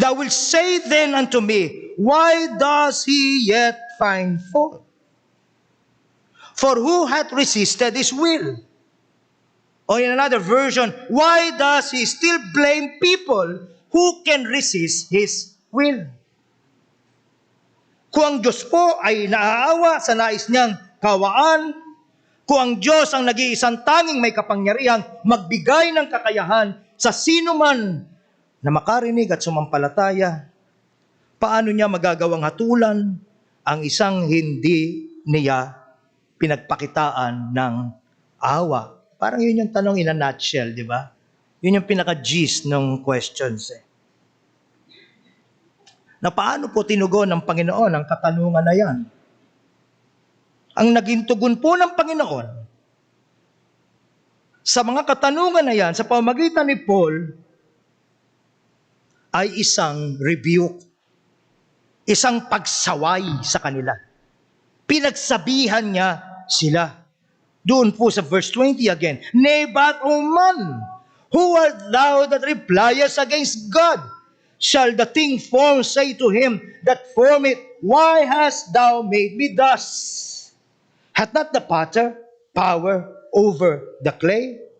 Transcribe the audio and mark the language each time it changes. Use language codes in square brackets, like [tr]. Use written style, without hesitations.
[en] Thou wilt say then unto me, why does he yet find fault? For who hath resisted his will? Or in another version, why does he still blame people who can resist his will? [tl] Kung ang Diyos po ay naaawa sa nais niyang kawaan, kung ang Diyos ang nag-iisang tanging may kapangyarihan, magbigay ng kakayahan sa sino man na makarinig at sumampalataya, paano niya magagawang hatulan ang isang hindi niya pinagpakitaan ng awa? Parang yun yung tanong [en] in a nutshell, [tl] di ba? Yun yung pinaka-gist ng questions. na paano po tinugon ng Panginoon ang katanungan na yan. Ang naging tugon po ng Panginoon sa mga katanungan na yan, sa pamamagitan ni Paul, ay isang rebuke, isang pagsaway sa kanila. Pinagsabihan niya sila. Doon po sa [en] verse 20 again, Nay, but, O man, who art thou that repliest against God? Shall the thing formed say to him that formed it, Why hast thou made me thus? Hath not the potter power over the clay?